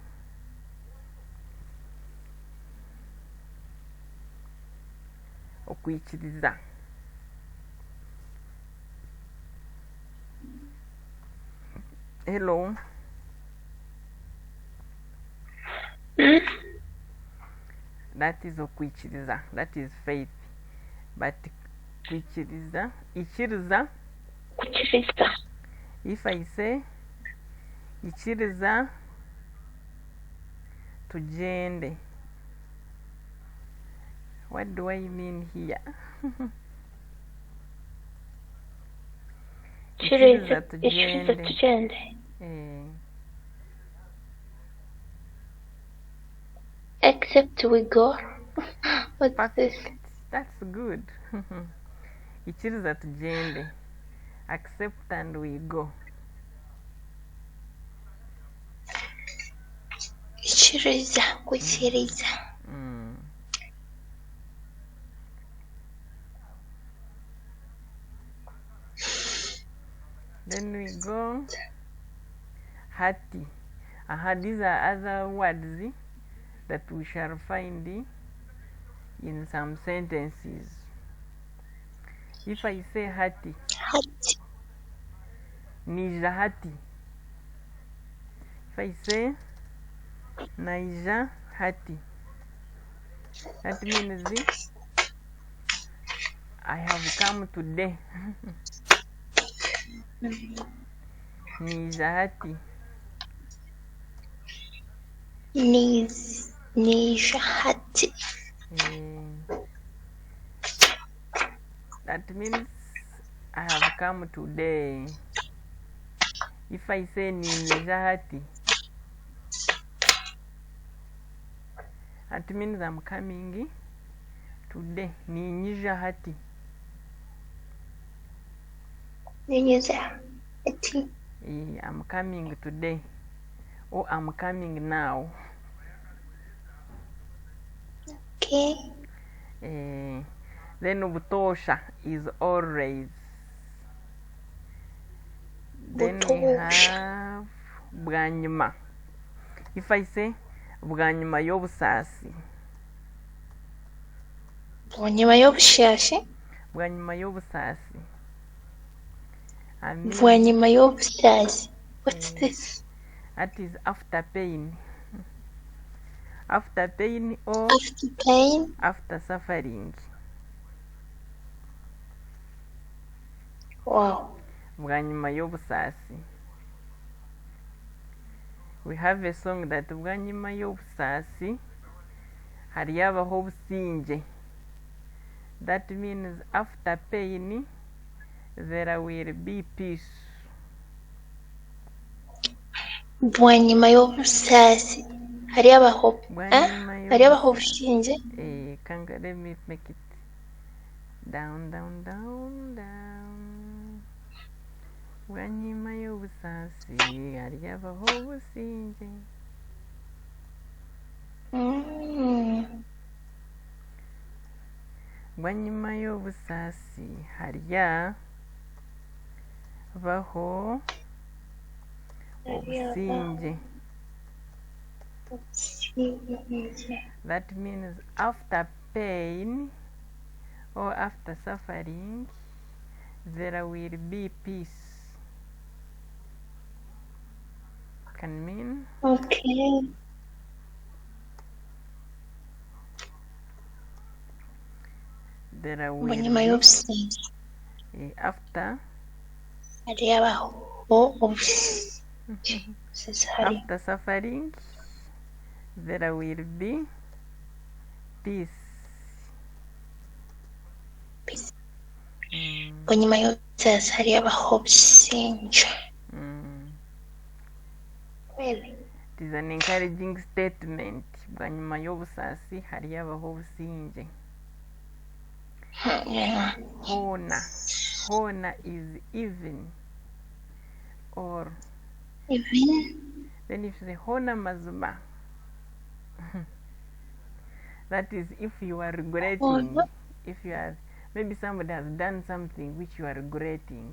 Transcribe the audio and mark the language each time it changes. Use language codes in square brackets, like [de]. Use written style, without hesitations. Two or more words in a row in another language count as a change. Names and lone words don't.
[nyn] Okwikiriza. [en] Hello. That is okwikiriza. That is faith. [nyn] But kwikiriza, ikiriza. [en] If I say [nyn] ikiriza tugende, [en] what do I mean here? [nyn] Ikiriza tugende. [en] Except we go. What's this? That's good. [nyn] Ikiriza tugende. [en] Accept and we go. [nyn] Ikiriza, kwikiriza. [en] Then we go hati. These are other words that we shall find in some sentences. If I say [nyn] hati, nija hati. [en] If I say [nyn] naija hati, [en] that means I have come today. [nyn] Nija hati. Nija hati. [en] That means I have come today. If I say [nyn] nija hati, [en] that means I'm coming today. [nyn] Nija hati. [en] I'm coming today. Or I'm coming now. Okay. Then butosha is always. Then we have bwanyuma. If I say [nyn] bwanyuma y'obusasi. Bwanyuma y'obusasi. Bwanyuma y'obusasi. Bwanyuma y'obusasi. [en] What's this? That is after pain. After pain or after pain. After suffering. Wow. [nyn] Bwanyuma y'obusasi. [en] We have a song that [nyn] bwanyuma y'obusasi hariyo abaho obusinge. [en] That means after pain there will be peace. [nyn] Bwanyuma y'obusaasi hariyo abaho obusinge. [en] Let me make it down. [nyn] Bwanyuma y'obusaasi hariyo abaho obusinge. Bwanyuma y'obusaasi hariyo abaho obusinge. [en] That means after pain or after suffering there will be peace. Can mean Okay. There will [nyn] Bwanyuma [en] be [nyn] y'obusinge [en] after [nyn] hariyo abaho obusinge. [en] after suffering there will be peace. [nyn] Bwanyuma y'obusaasi hariyo abaho obusinge. [en] Really? It is an encouraging statement. [nyn] Bwanyuma y'obusaasi hariyo abaho obusinge. [en] Yeah. Hona is even or Even? then if you say [nyn] hona mazima, [en] that is if you are regretting, if you are, maybe somebody has done something which you are regretting.